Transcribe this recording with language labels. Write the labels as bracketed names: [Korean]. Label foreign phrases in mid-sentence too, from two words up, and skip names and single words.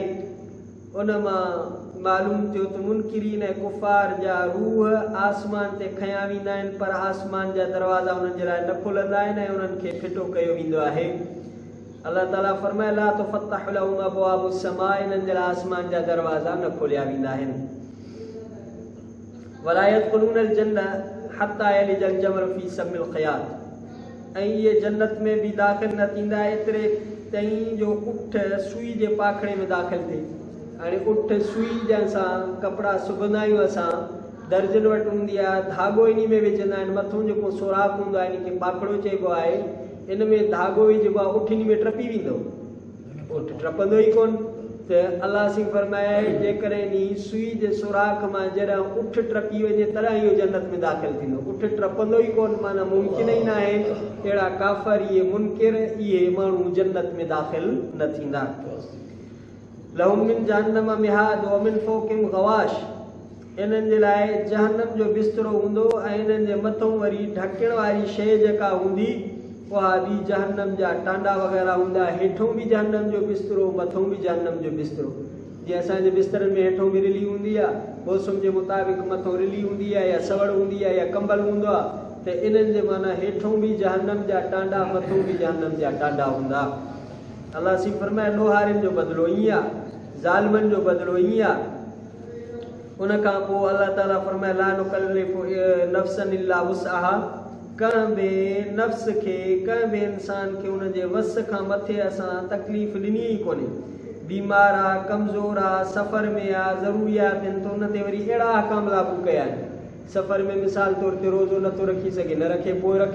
[Sindhi] उन मां मालूम थियो त मुनकिरीन ऐं कुफ़ार जा रूह आसमान ते खयां वेंदा आहिनि, पर आसमान जा दरवाज़ा उन्हनि जे लाइ न खुलंदा आहिनि ऐं उन्हनि खे फिटो कयो वेंदो आहे। अल्लाह ताला फरमाए [Arabic] لا تفتح لهم أبواب السماء, [Sindhi] इन्हनि जे लाइ आसमान जा दरवाज़ा न खोलिया वेंदा आहिनि। [Arabic] ولا يدخلون الجنة حتى يلج الجمل في سم الخياط, [Sindhi] ऐं इहे जन्नत में बि दाख़िल न थींदा एतिरे ताईं जो उठ सुई जे पाखड़े में दाख़िल थिए। हाणे उठ सुई जंहिंसां कपिड़ा सुबंदा आहियूं असां, दर्जन वटि हूंदी आहे, धाॻो इन में विझंदा आहिनि, मथां जेको सोराख़ हूंदो आहे इन खे पाखड़ो चइबो आहे, इन में धाॻो विझिबो आहे, उठ इन में टपी वेंदो, उठ टपंदो ई कोन। त अलाह सिंह फरमाए जेकॾहिं इन सुई जे सोराख़ मां जॾहिं उठ टपी वञे तॾहिं इहो जन्नत में दाख़िल थींदो, उठ टपंदो ई कोन, माना मुमकिन ई न आहे। अहिड़ा काफ़र इहे मुनकिर इहे माण्हू जन्नत में दाख़िल न थींदा। [Arabic] لهم من جهنم مهاد ومن فوقهم غواش, [Sindhi] इन्हनि जे लाइ जहन्नम जो बिस्तरो हूंदो ऐं इन्हनि जे मथां वरी ढकण वारी शइ जेका हूंदी उहा बि जहन्नम जा टांडा वग़ैरह हूंदा, हेठों बि जहन्नम जो बिस्तरो, मथों बि जहन्नम जो बिस्तरो। जीअं असांजे बिस्तरनि में हेठों बि रिली हूंदी आहे, मौसम जे मुताबिक़ मथों रिली हूंदी आहे या सवड़ हूंदी आहे या कंबल हूंदो आहे, त इन्हनि जे माना हेठों बि जहन्नम जा टांडा, मथों बि जहन्नम जा टांडा हूंदा। अलाह सी फरमाए लोहारिन जो बदिलो ईअं आहे, ज़ालिमनि जो बदिलो ईअं आहे। उन खां पोइ अलाह ताला फरमाए [Arabic] لا نكلف نفسا إلا وسعها, [Sindhi] कंहिं बि नफ़्स खे, कंहिं बि इंसान खे उन जे वस खां मथे असां तकलीफ़ ॾिनी ई कोन्हे। बीमार आहे, कमज़ोर आहे, सफ़र में आहे, ज़रूरियात आहिनि, त उन ते वरी अहिड़ा अहकाम लागू कया आहिनि। सफ़र में मिसाल तौर ते रोज़ो नथो रखी सघे, न रखे पोइ रखे।